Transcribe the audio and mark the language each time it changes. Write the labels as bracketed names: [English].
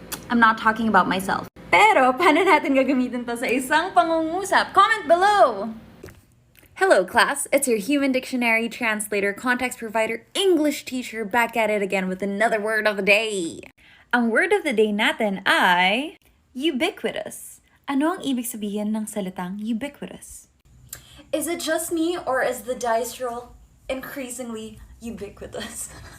[English] I'm not talking about myself. [Filipino] Pero, paano natin gagamitin to sa isang pangungusap? [English] Comment below! Hello class, it's your human dictionary translator, context provider, English teacher, back at it again with another word of the day. [Filipino] Ang [English] word of the day [Filipino] natin ay ubiquitous. Ano ang ibig sabihin ng salitang ubiquitous? [English] Is it just me or is the dice roll increasingly ubiquitous?